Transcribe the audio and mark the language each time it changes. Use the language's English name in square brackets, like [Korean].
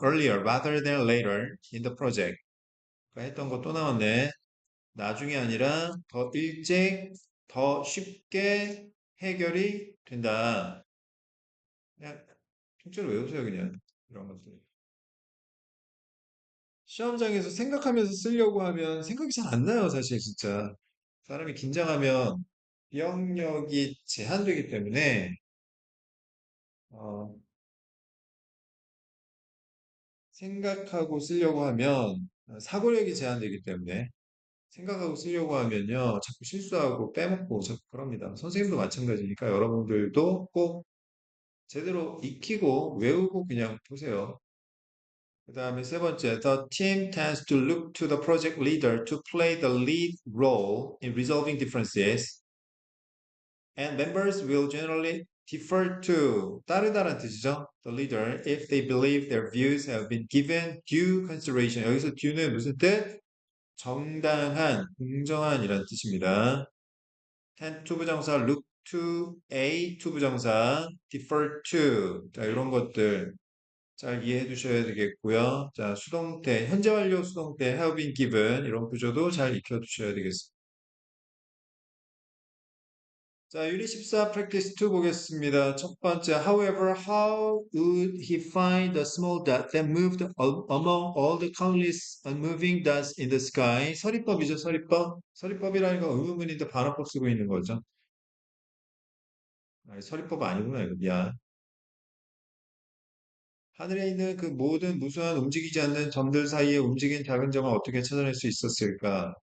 [English] earlier rather than later in the project. [Korean] 했던 거 또 나왔네. 나중에 아니라 더 일찍, 더 쉽게 해결이 된다. 그냥 통째로 외우세요, 그냥. 이런 것들. 시험장에서 생각하면서 쓰려고 하면 생각이 잘 안 나요, 사실 진짜. 사람이 긴장하면 기억력이 제한되기 때문에 어, 생각하고 쓰려고 하면 사고력이 제한되기 때문에 생각하고 쓰려고 하면요 자꾸 실수하고 빼먹고 자꾸 그럽니다. 선생님도 마찬가지니까 여러분들도 꼭 제대로 익히고 외우고 그냥 보세요. 그 다음에 세 번째, [English] the team tends to look to the project leader to play the lead role in resolving differences. And members will generally defer to [Korean] 따르다란 뜻이죠. [English] The leader if they believe their views have been given due consideration. [Korean] 여기서 due는 무슨 뜻? 정당한, 공정한이라는 뜻입니다. [English] tend to 부정사, look to, a to 부정사, defer to. [Korean] 자, 이런 것들 잘 이해해 두셔야 되겠고요. 자, 수동태, 현재 완료 수동태 [English] have been given [Korean] 이런 구조도 잘 익혀 두셔야 되겠습니다. 자, 유닛 14 practice 2 보겠습니다. 첫 번째, [English] however, how would he find the small dot that moved among all the countless unmoving dots in the sky? [Korean] 서리법이죠, 서리법. 서리법이라는 건 의문문인데 반어법 쓰고 있는 거죠. 아니, 서리법 아니구나, 이거. 미안. 하늘에 있는 그 모든 무수한 움직이지 않는 점들 사이에 움직인 작은 점을 어떻게 찾아낼 수 있었을까?